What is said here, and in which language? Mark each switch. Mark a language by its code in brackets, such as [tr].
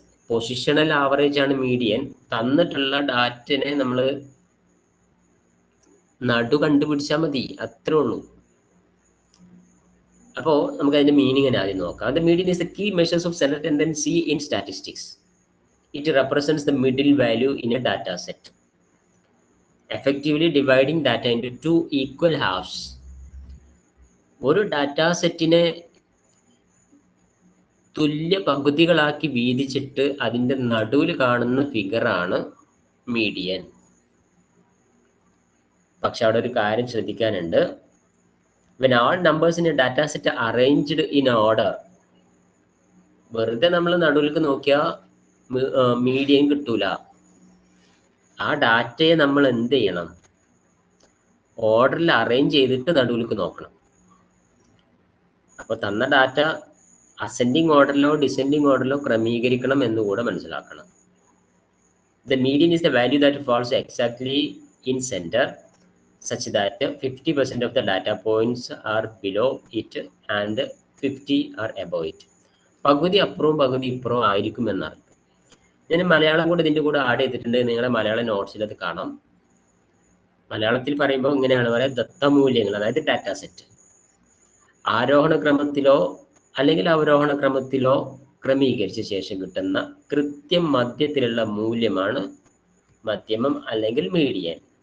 [ml] Positional average ആണ് median. തന്നിട്ടുള്ള ഡാറ്റനെ നമ്മൾ നടു കണ്ടുപിടിച്ചാൽ മതി, അത്രേ ഉള്ളൂ. അപ്പോൾ നമുക്ക് അതിന്റെ മീനിങ് ആദ്യം നോക്കാം. [en] The median is the key measures of central tendency in statistics. It represents the middle value in a data set, effectively dividing data into 2 equal halves. [ml] ഒരു ഡാറ്റാ സെറ്റിനെ തുല്യ പകുതികളാക്കി വീതിച്ചിട്ട് അതിന്റെ നടുവിൽ കാണുന്ന ഫിഗറാണ് മീഡിയൻ. പക്ഷെ അവിടെ ഒരു കാര്യം ശ്രദ്ധിക്കാനുണ്ട്. [en] When all numbers in a data set are arranged in order, [ml] വെറുതെ നമ്മൾ നടുവിലേക്ക് നോക്കിയാൽ മീഡിയൻ കിട്ടൂല. ആ ഡാറ്റയെ നമ്മൾ എന്ത് ചെയ്യണം? ഓർഡറിൽ അറേഞ്ച് ചെയ്തിട്ട് നടുവിലേക്ക് നോക്കണം. അപ്പൊ തന്ന ഡാറ്റ അസെൻഡിങ് ഓർഡറിലോ ഡിസെൻഡിങ് ഓർഡറിലോ ക്രമീകരിക്കണം എന്നുകൂടെ മനസ്സിലാക്കണം. [en] The median is the value that falls exactly in center, such that 50% of the data points are below it and 50 are above it. [ml] പകുതി അപ്പുറവും പകുതി ഇപ്പുറവും ആയിരിക്കും എന്നർത്ഥം. ഞാൻ മലയാളം കൂടെ ഇതിന്റെ കൂടെ ആഡ് ചെയ്തിട്ടുണ്ട്. നിങ്ങളുടെ മലയാളം നോട്ട്സിൽ അത് കാണാം. മലയാളത്തിൽ പറയുമ്പോൾ ഇങ്ങനെയാണ് പറയുക, ദത്തമൂല്യങ്ങൾ, അതായത് ഡാറ്റ സെറ്റ് ആരോഹണ ക്രമത്തിലോ അല്ലെങ്കിൽ അവരോഹണ ക്രമത്തിലോ ക്രമീകരിച്ച ശേഷം കിട്ടുന്ന കൃത്യം മധ്യത്തിലുള്ള മൂല്യമാണ് മധ്യമം അല്ലെങ്കിൽ മീഡിയൻ.